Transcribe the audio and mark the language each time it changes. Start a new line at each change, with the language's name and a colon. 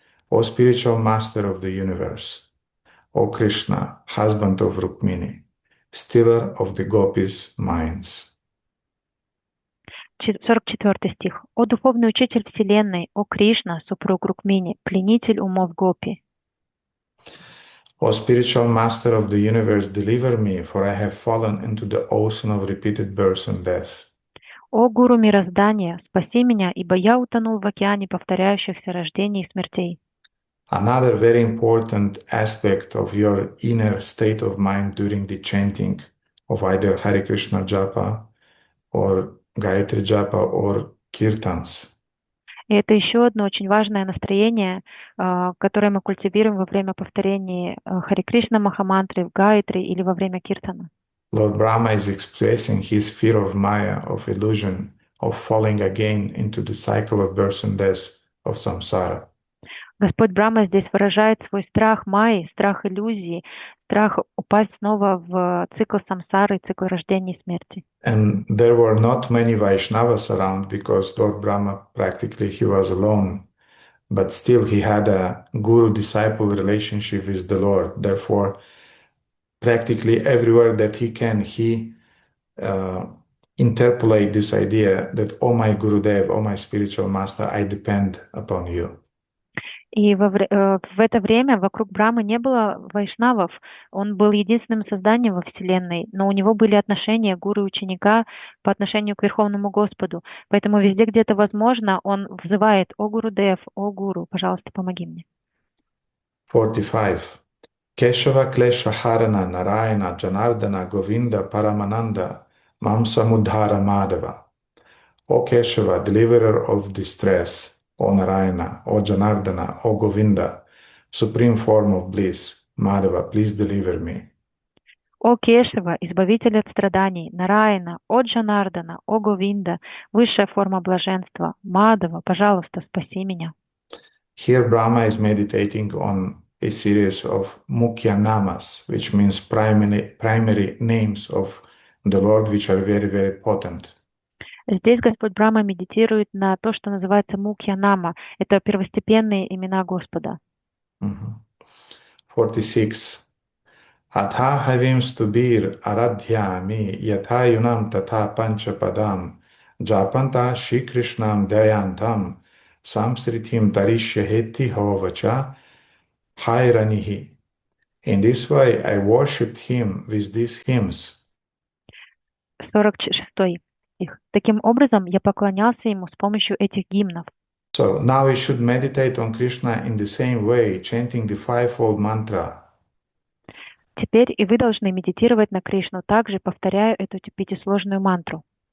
English: O spiritual master of the universe, O Krishna, husband of Rukmini, stiller of the gopis' minds.
Russian: 44 стих. «О духовный учитель Вселенной, о Кришна, супруг Рукмини, пленитель умов Гопи».
English: O spiritual master of the universe, deliver me, for I have fallen into the ocean of repeated birth and death.
Russian: О гуру мироздания, спаси меня, ибо я утонул в океане повторяющихся рождений и смертей.
English: Another very important aspect of your inner state of mind during the chanting of either Hare Krishna Japa or Gayatri Japa or Kirtans.
Russian: И это еще одно очень важное настроение, которое мы культивируем во время повторения Харе Кришна Махамантры в Гайатри или во время Киртана.
English: Lord Brahma is expressing his fear of Maya, of illusion, of falling again into the cycle of birth and death of samsara.
Russian: Господь Брахма здесь выражает свой страх майи, страх иллюзии, страх упасть снова в цикл самсары, цикл рождения и смерти.
English: And there were not many Vaishnavas around because Lord Brahma practically he was alone, but still he had a guru-disciple relationship with the Lord. Therefore, practically everywhere that he can, he uh, interpolate this idea that, oh my Gurudev, oh my spiritual master, I depend upon you.
Russian: И в это время вокруг Брамы не было вайшнавов, он был единственным созданием во Вселенной, но у него были отношения гуру и ученика по отношению к Верховному Господу. Поэтому везде, где это возможно, он взывает: «О Гурудев, о Гуру, пожалуйста, помоги мне».
Sanskrit: 45. Keshava Klesha Harana Narayana Janardana Govinda Paramananda Mamsa Mudhara Madhava.
English: O Keshava, deliverer of distress, O Narayana, O Janardana, O Govinda, supreme form of bliss, Madhava, please deliver me.
Russian: О Кешева, избавитель от страданий, Нараяна, о Джанардана, о Говинда, высшая форма блаженства, Мадава, пожалуйста, спаси меня.
English: Here Brahma is meditating on a series of Mukhya Namas, which means primary names of the Lord, which are very, very potent.
Russian: Здесь Господь Брахма медитирует на то, что называется Мукья Нама. Это первостепенные имена Господа.
Sanskrit: 46. Atha havim stubir aradhyami yathayunam tatha panchapadam japanta Shri Krishnam dayantam samsritim tarishyaheti hovacha hairanihi.
English: In this way I worshipped him with these hymns.
Russian: 46 стих. Таким образом, я поклонялся ему с помощью этих гимнов.
English: So now we should meditate on Krishna in the same way, chanting the fivefold mantra.
Russian: Теперь и вы должны медитировать на Кришну, также повторяя эту пятисложную мантру.